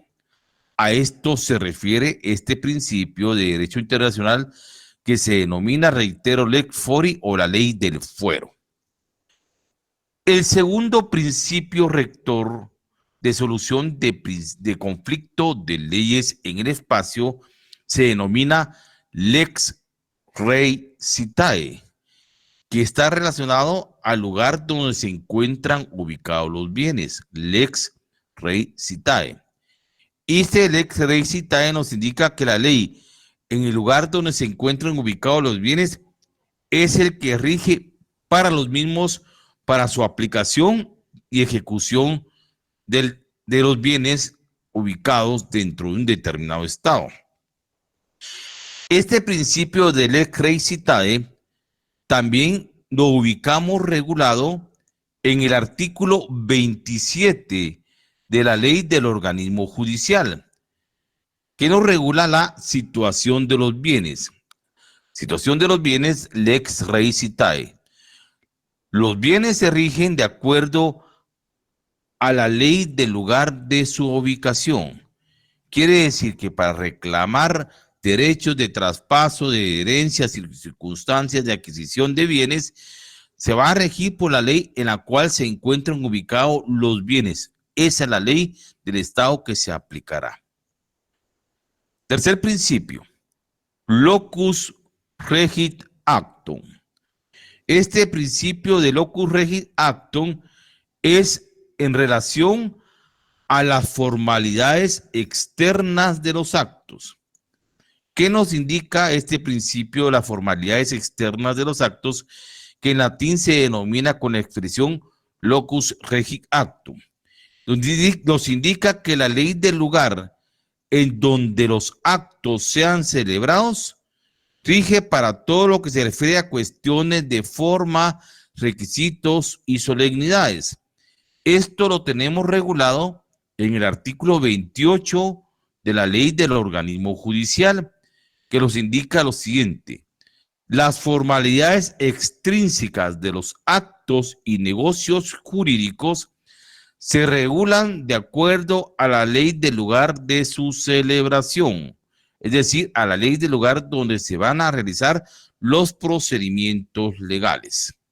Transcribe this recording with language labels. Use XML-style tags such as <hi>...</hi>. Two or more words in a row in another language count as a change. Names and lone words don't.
<es>A esto se refiere este principio de derecho internacional que se denomina, reitero,</es> <la>lex fori</la> <es>o la ley del fuero. El segundo principio rector de solución de conflicto de leyes en el espacio se denomina</es> <la>lex rei citae,</la> <es>que está relacionado al lugar donde se encuentran ubicados los bienes,</es> <la>lex rei citae.</la> <es>Este</es> <la>lex rei citae</la> <es>nos indica que la ley en el lugar donde se encuentran ubicados los bienes es el que rige para los mismos, para su aplicación y ejecución de los bienes ubicados dentro de un determinado estado. Este principio de</es> <la>lex rei citae</la> <es>también lo ubicamos regulado en el artículo 27 de la ley del organismo judicial, que nos regula la situación de los bienes. Situación de los bienes,</es> <la>lex rei citae.</la> <es>Los bienes se rigen de acuerdo a la ley del lugar de su ubicación. Quiere decir que para reclamar derechos de traspaso, de herencias y circunstancias de adquisición de bienes, se va a regir por la ley en la cual se encuentran ubicados los bienes. Esa es la ley del Estado que se aplicará. Tercer principio,</es> <la>locus regit actum.</la> <es>Este principio de</es> <la>locus regit actum</la> <es>es en relación a las formalidades externas de los actos. ¿Qué nos indica este principio de las formalidades externas de los actos, que en latín se denomina con la expresión</es> <la>locus regit actum?</la> <es>Nos indica que la ley del lugar en donde los actos sean celebrados rige para todo lo que se refiere a cuestiones de forma, requisitos y solemnidades. Esto lo tenemos regulado en el artículo 28 de la ley del organismo judicial, que nos indica lo siguiente: las formalidades extrínsecas de los actos y negocios jurídicos se regulan de acuerdo a la ley del lugar de su celebración, es decir, a la ley del lugar donde se van a realizar los procedimientos legales.</es>